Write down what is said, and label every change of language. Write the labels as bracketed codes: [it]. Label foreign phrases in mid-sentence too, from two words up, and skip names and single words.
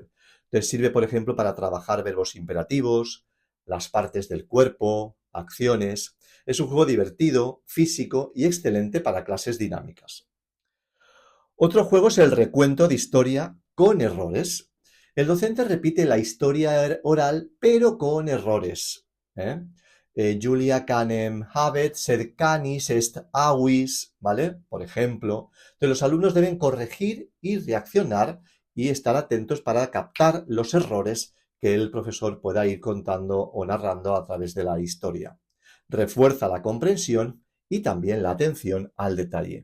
[es] Entonces, sirve, por ejemplo, para trabajar verbos imperativos, las partes del cuerpo, acciones. Es un juego divertido, físico y excelente para clases dinámicas. Otro juego es el recuento de historia con errores. El docente repite la historia oral, pero con errores. [la] Julia canem habet, sed canis est avis, [es] ¿vale? Por ejemplo. Entonces, los alumnos deben corregir y reaccionar y estar atentos para captar los errores que el profesor pueda ir contando o narrando a través de la historia. Refuerza la comprensión y también la atención al detalle.